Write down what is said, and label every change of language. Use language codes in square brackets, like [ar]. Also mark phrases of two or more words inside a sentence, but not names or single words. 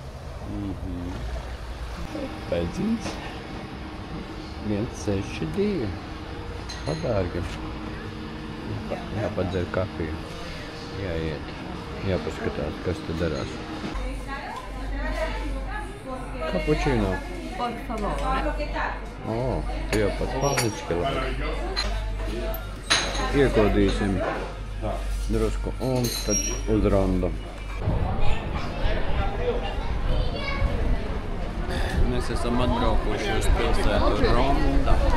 [lv] Pēdzīns 1,62. Padārga. Jāpadzer kafiju. Jāiet. Jāpaskatās, kas te darās. Kapučino. [it] Por favore. [lv] O, tu jau pat palički labi. Iekodīsim drusku un tad uz rondu. Mēs esam atbraukuši uz pilsētu Ronda.